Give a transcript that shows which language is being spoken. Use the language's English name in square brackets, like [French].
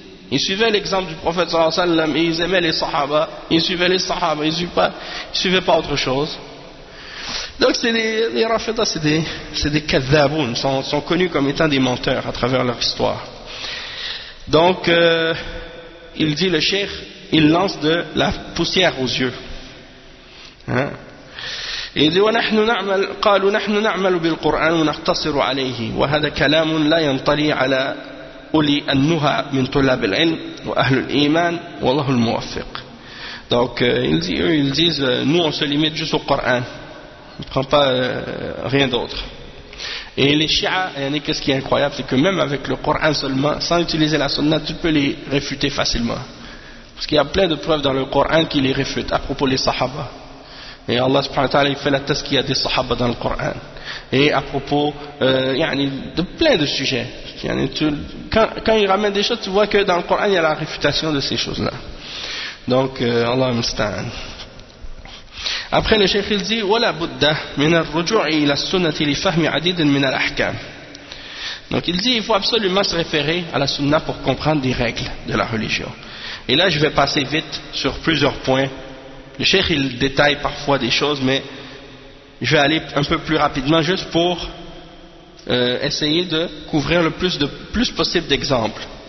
[French] Ils suivaient l'exemple du prophète, sallallahu alayhi wa sallam, et ils aimaient les sahaba. Ils suivaient les sahaba, ils suivaient pas autre chose. Donc c'est les rafida, c'est des kazzaboun, sont connus comme étant des menteurs à travers leur histoire. Donc, il dit le cheikh, il lance de la poussière aux yeux. Il dit [Arabic] ونحن نعمل قالوا نحن نعمل بالقرآن ونقتصر عليه وهذا كلام لا ينطلي على أولي النهى من طلاب العلم وأهل الإيمان والله الموفق. [French] Donc ils disent nous on se limite juste au Coran, on ne prend pas rien d'autre. Et les Shi'a, qu'est-ce qui est incroyable, c'est que même avec le Coran seulement, sans utiliser la Sunna, tu peux les réfuter facilement. Parce qu'il y a plein de preuves dans le Coran qui les réfutent à propos des Sahaba. Et Allah subhanahu wa ta'ala, il fait la thèse qu'il y a des Sahaba dans le Coran. Et à propos de plein de sujets. Quand il ramène des choses, tu vois que dans le Coran, il y a la réfutation de ces choses-là. Donc, Allah musta'an. Après, le cheikh il dit [Arabic] وَلَا بُدَّ مِنَ الرُّجُعِ إِلَى السُّنَّةِ لِفَهْمِ عَدِيدٍ مِنَ الْأَحْكَامِ. [French] Donc, il dit il faut absolument se référer à la Sunna pour comprendre des règles de la religion. Et là, je vais passer vite sur plusieurs points. Le cheikh, il détaille parfois des choses, mais je vais aller un peu plus rapidement juste pour essayer de couvrir le plus possible d'exemples.